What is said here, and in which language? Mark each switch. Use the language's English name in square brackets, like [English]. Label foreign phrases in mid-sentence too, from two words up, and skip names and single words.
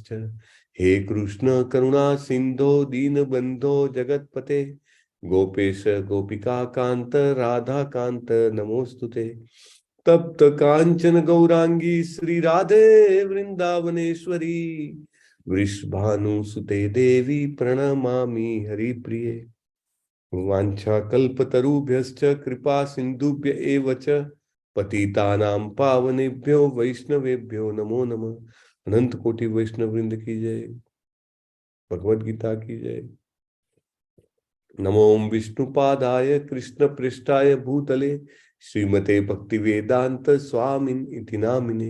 [Sanskrit] હે કૃષ્ણ કરુણા સિંધો દીનબંધો જગતપતે ગોપેશ ગોપિકા કાંત રાધા કાંત નમોસ્તુતે. તપ્ત કાંચન ગૌરાંગી શ્રી રાધે વૃંદાવનેશ્વરી વૃષભાનુ સુતે દેવી પ્રણમામિ હરિપ્રિયે. વાંછા કલ્પતરુભ્યશ્ચ કૃપા સિંધુભ્ય એવ ચ પતિતાનાં પાવનેભ્યો વૈષ્ણવેભ્યો નમો નમઃ. [Hindi] अनंत कोटि वैष्णव वृंद की जय। भगवद गीता की जय। [Sanskrit] नमो विष्णुपादाय कृष्ण पृष्ठाय भूतले श्रीमते भक्ति वेदांत स्वामिन इति नामिने।